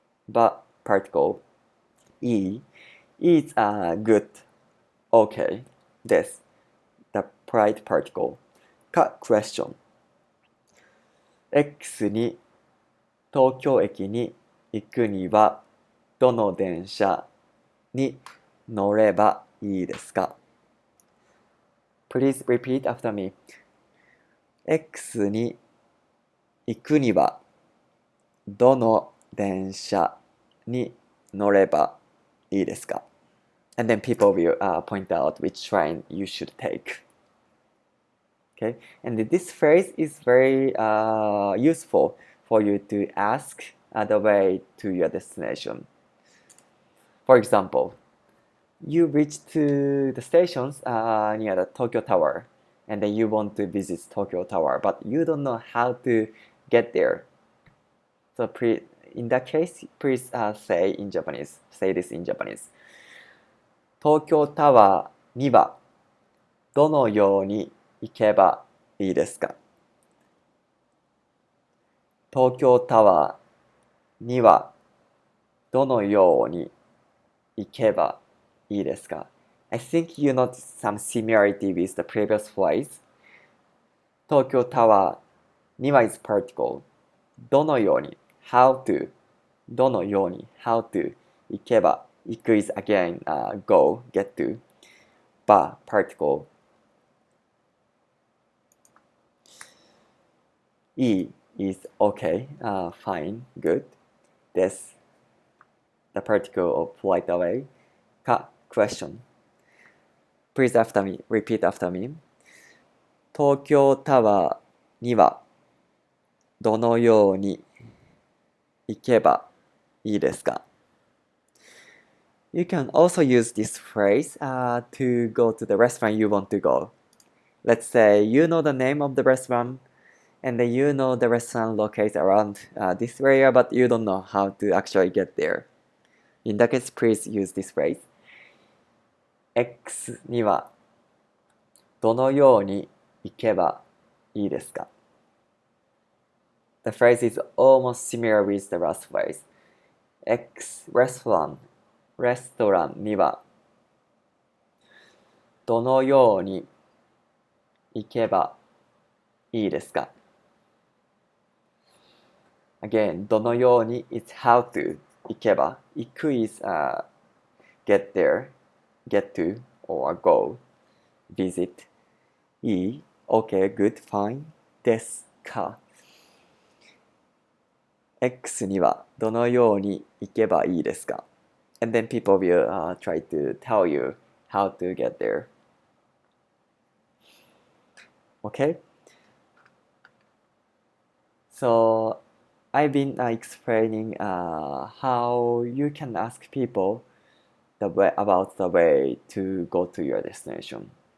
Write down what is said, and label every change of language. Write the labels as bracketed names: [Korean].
[English] But particle いい is good, okay, です the pride particle か question [Japanese] X に東京駅に行くにはどの電車に乗ればいいですか? [English] Please repeat after me. [Japanese] X に行くにはどの電車に乗ればいいですか? [English] And then people will point out which train you should take. Okay, and this phrase is very useful for you to ask the way to your destination. For example, you reach to the stations near the Tokyo Tower, and then you want to visit Tokyo Tower, but you don't know how to get there. So in that case, please say this in Japanese. [Japanese] 東京タワーにはどのように行けばいいですか? 東京タワーにはどのように行けばいいですか? [English] I think you notice some similarity with the previous phrase. 東京タワーには is particle. どのように how to どのように how to 行けば行く is again go, get to. ba particle. E is okay, fine, good. Des, the particle of polite way. Ka, question. Please after me, repeat after me. [Japanese] 東京タワーにはどのように行けばいいですか? [English] You can also use this phrase to go to the restaurant you want to go. Let's say you know the name of the restaurant and then you know the restaurant located around this area, but you don't know how to actually get there. In that case, please use this phrase. [Japanese] X にはどのように行けばいいですか? [English] The phrase is almost similar with the last phrase. [Japanese] X レストランにはどのように行けばいいですか? [English] Again, どのように is how to 行けば。 行く is get there, get to, or go, visit. いい okay, good, fine. [Japanese] ですか? X にはどのように行けばいいですか? [English] And then people will try to tell you how to get there. Okay? So I've been explaining how you can ask people about the way to go to your destination.